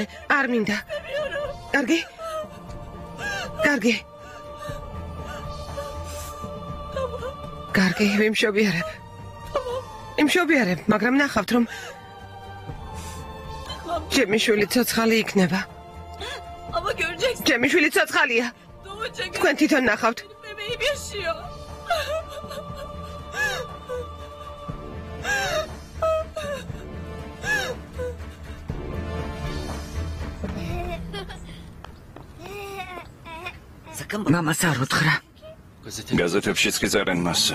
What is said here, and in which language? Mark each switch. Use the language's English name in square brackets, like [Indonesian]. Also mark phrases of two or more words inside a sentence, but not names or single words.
[Georgian] არ მინდა. კარგი? კარგი, ვიმშობიარებ, მაგრამ ნახავთ რომ ჩემი შვილი ცოცხალი იქნება. [Turkish] ama göreceksin. [Georgian] ჩემი შვილი ცოცხალია. [Turkish] Doğacak. [Georgian] თქვენ თვითონ ნახავთ. [Turkish] Bebeğim yaşıyor. [Georgian] მამას არ უთხრა. გაზეთებშიც კი წერენ მასზე.